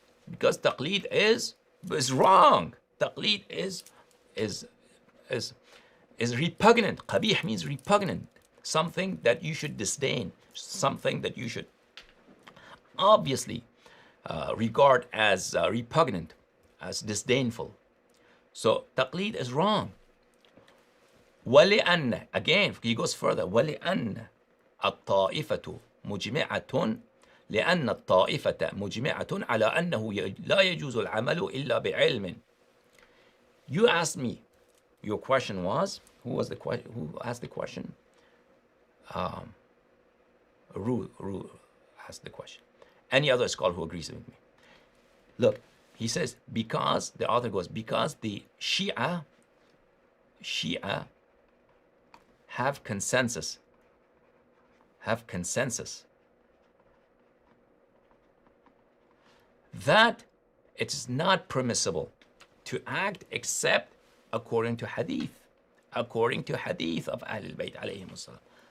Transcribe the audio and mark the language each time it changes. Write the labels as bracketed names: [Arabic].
[English] Because taqlid is wrong. Taqlid is repugnant. قبيح means repugnant. Something that you should disdain. Something that you should obviously regard as repugnant, as disdainful. So taqlid is wrong. [Arabic] ولأن, [English] again, he goes further, [Arabic] ولأن الطائفة مجمعة لأن الطائفة مجمعة على أنه لا يجوز العمل إلا بعلم. [English] You asked me, your question was, who asked the question? Ru asked the question. Any other scholar who agrees with me? Look, he says, because, the author goes, because the Shia have consensus that it is not permissible to act except according to hadith of Ahlul Bayt alayhim as-salam.